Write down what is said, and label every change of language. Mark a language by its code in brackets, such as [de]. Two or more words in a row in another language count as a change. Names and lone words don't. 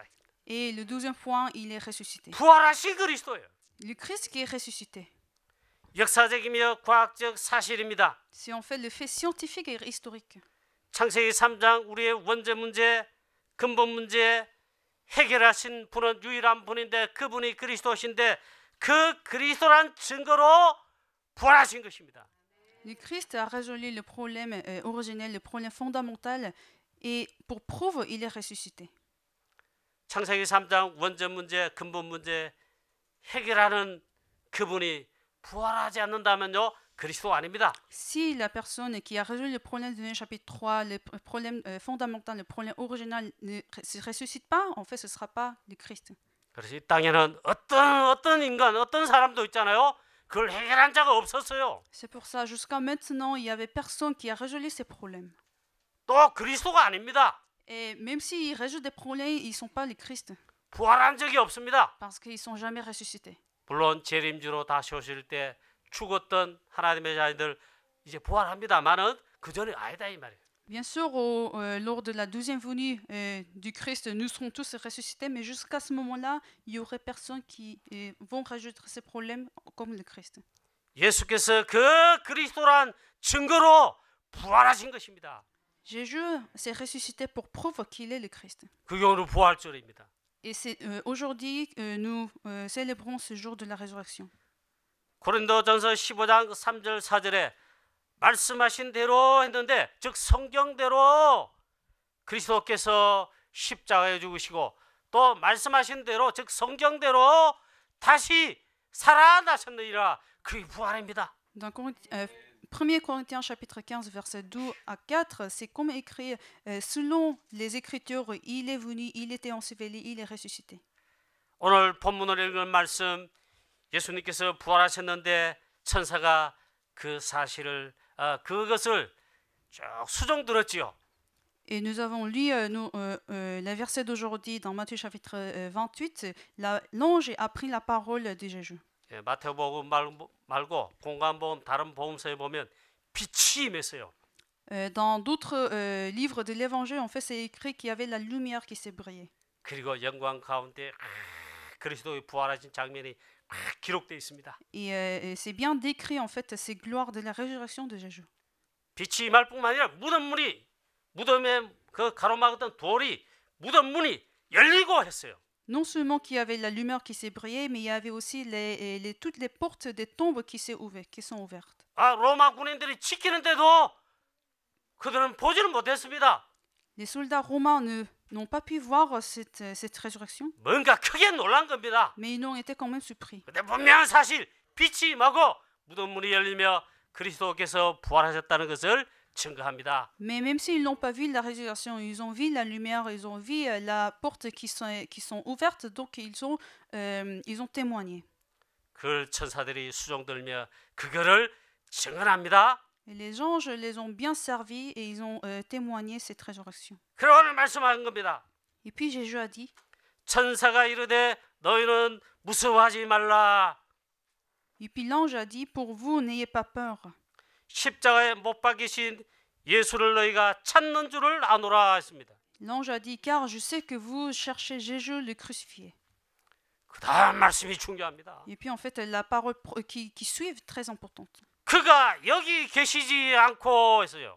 [fr] Et le 12e point, il est ressuscité. [ko] 부활하신 그리스도예요. [fr] Le Christ qui est ressuscité. [ko] 역사적이며 과학적 사실입니다. [fr] C'est en fait le fait scientifique et historique. [ko] 창세기 3장 우리의 원죄 문제, 근본 문제 해결하신 분은 유일한 분인데 그분이 그리스도신데 그 그리스도란 증거로 부활하신 것입니다. [fr] Le Christ a résolu le problème originel, le problème fondamental, et pour preuve, il est ressuscité. [ko] 창세기 3장 원죄 문제, 근본 문제 해결하는 그분이 부활하지 않는다면요, 그리스도 아닙니다. [fr] Si la personne qui a résolu le problème du chapitre 3, le problème fondamental, le problème original ne se ressuscite pas, en fait, ce ne sera pas le Christ. [ko] 그래서 이 땅에는 어떤 인간, 어떤 사람도 있잖아요. 그걸 해결한 자가 없었어요. [fr] C'est pour ça, jusqu'à maintenant, il n'y avait personne qui a résolu ces problèmes. [ko] 또 그리스도가 아닙니다. [fr] Et même s'ils résolent des problèmes, ils ne sont pas les Christ, [ko] 부활한 적이 없습니다. [fr] parce qu'ils ne sont jamais ressuscités. [ko] 물론 재림주로 다시 오실 때 죽었던 하나님의 자녀들 이제 부활합니다만은 그 전에 아니다 이 말이에요. [fr] Bien sûr, lors de la deuxième venue du Christ, nous serons tous ressuscités, mais jusqu'à ce moment-là, il y aurait personne qui vont résoudre ces problèmes comme le Christ. [ko] 예수께서 그 그리스도란 증거로 부활하신 것입니다. [fr] Jésus s'est ressuscité pour preuve qu'il est le Christ. [ko] 그게 오늘 부활절입니다. [fr] Et c'est aujourd'hui nous célébrons ce jour de la résurrection. [ko] 고린도전서 15장 3절 4절에 말씀하신 대로 했는데 즉 성경대로 그리스도께서 십자가에 죽으시고 또 말씀하신 대로 즉 성경대로 다시 살아나셨느니라. 그게 부활입니다. [fr] Dans 1 Corinthiens chapitre 15 verset 2 à 4, c'est comme écrit selon les Écritures, il est venu, il était enseveli, il est ressuscité. [ko] 오늘 본문을 읽은 말씀, 예수님께서 부활하셨는데 천사가 그 사실을 그것을 쭉 수종 들었지요. [fr] Et nous avons lu le verset d'aujourd'hui dans Matthieu chapitre 28. L'ange a pris la parole de Jésus. [ko] 예, 마태복음 말고 공관복음 다른 복음서에 보면 빛이 임했어요. [fr] Dans d'autres livres de l'Évangile, en fait, c'est écrit qu'il y avait la lumière qui s'est brillée. [ko] 그리고 영광 가운데 그리스도의 부활하신 장면이 기록되어 있습니다. [fr] Et c'est bien décrit en fait ces gloires de la résurrection de Jésus. [ko] 빛이 임할 뿐만 아니라 무덤에 그 가로막았던 돌이 무덤 문이 열리고 했어요. [fr] Non seulement qu'il y avait la lumière qui s'est brillée, mais il y avait aussi toutes les portes des tombes qui sont ouvertes. [ko] 아, 로마 군인들이 지키는데도 그들은 보지를 못했습니다. [fr] Les soldats romains n'ont pas pu voir cette résurrection, [ko] 뭔가 크게 놀란 겁니다. [fr] mais ils ont été quand même surpris. [ko] 근데 분명한 사실, 빛이 임하고 무덤 문이 열리며 그리스도께서 부활하셨다는 것을 증거합니다. [fr] Mais même s'ils n'ont pas vu la résurrection, ils ont vu la lumière, ils ont vu la porte qui sont ouvertes, donc ils ont témoigné. [ko] 그 천사들이 수종들며 그거를 증언합니다. [fr] Et les anges les ont bien servis et ils ont témoigné cette résurrection. [ko] 그리고 오늘 말씀하는 겁니다. [fr] Et puis Jésus a dit, [ko] 천사가 이르되 너희는 무서워하지 말라. [fr] et puis l'ange a dit, pour vous, n'ayez pas peur. [ko] 십자가에 못 박이신 예수를 너희가 찾는 줄을 아노라 했습니다. [fr] L'ange a dit, car je sais que vous cherchez Jésus le crucifié. [ko] 그 다음 말씀이 중요합니다. [fr] Et puis en fait, la parole qui suit est très importante. [ko] 그가 여기 계시지 않고 했어요.